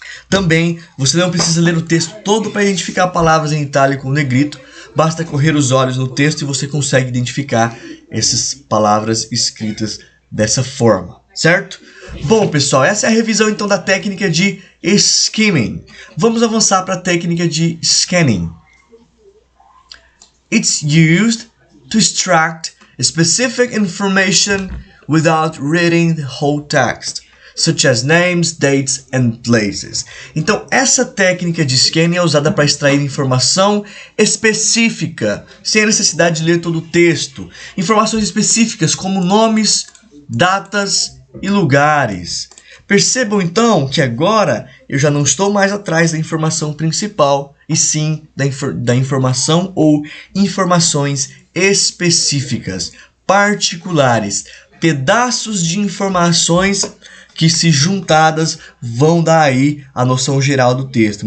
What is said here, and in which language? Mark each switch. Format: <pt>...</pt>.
<pt>Também, você não precisa ler o texto todo para identificar palavras em itálico ou negrito. Basta correr os olhos no texto e você consegue identificar essas palavras escritas dessa forma, certo? Bom, pessoal, essa é a revisão então da técnica de skimming. Vamos avançar para a técnica de scanning.</pt> <en>It's used to extract specific information without reading the whole text, such as names, dates and places.</en> <pt>Então, essa técnica de scanning é usada para extrair informação específica, sem a necessidade de ler todo o texto. Informações específicas como nomes, datas e lugares. Percebam então que agora eu já não estou mais atrás da informação principal, e sim da informação ou informações específicas, particulares, pedaços de informações que, se juntadas, vão dar aí a noção geral do texto.</pt>